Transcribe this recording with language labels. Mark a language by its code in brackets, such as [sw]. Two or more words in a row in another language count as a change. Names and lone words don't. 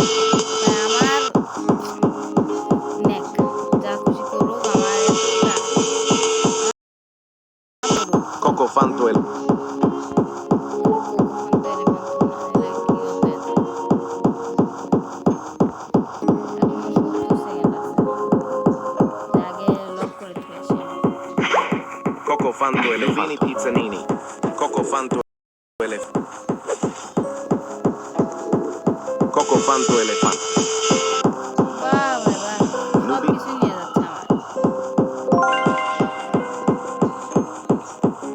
[bn] আমার নেক যা খুশি করুক, আমার Coco Fantuel. Coco Fantuel. Nubini Pizzanini. Coco Fantuel. Coco Fanto Elefante. বাহ ভাই বাহ, সব কিছু নিয়ে যাচ্ছে আমার।